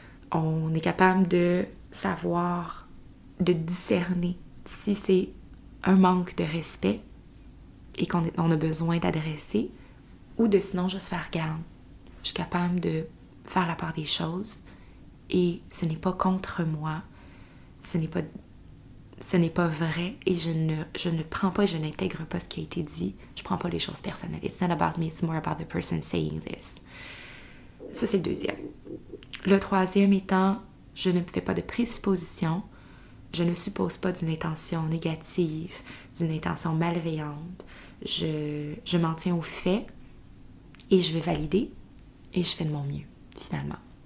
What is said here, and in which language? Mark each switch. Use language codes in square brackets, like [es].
[fr] On est capable de savoir, de discerner si c'est un manque de respect et qu'on a besoin d'adresser, ou de sinon juste faire garde. Je suis capable de faire la part des choses et ce n'est pas contre moi, ce n'est pas vrai et je ne prends pas, je n'intègre pas ce qui a été dit, je prends pas les choses personnelles. [en] It's not about me, it's more about the person saying this. [fr] Ça, c'est le deuxième. Le troisième étant, je ne fais pas de présuppositions, je ne suppose pas d'une intention négative, d'une intention malveillante. Je m'en tiens aux faits et je vais valider et je fais de mon mieux, finalement.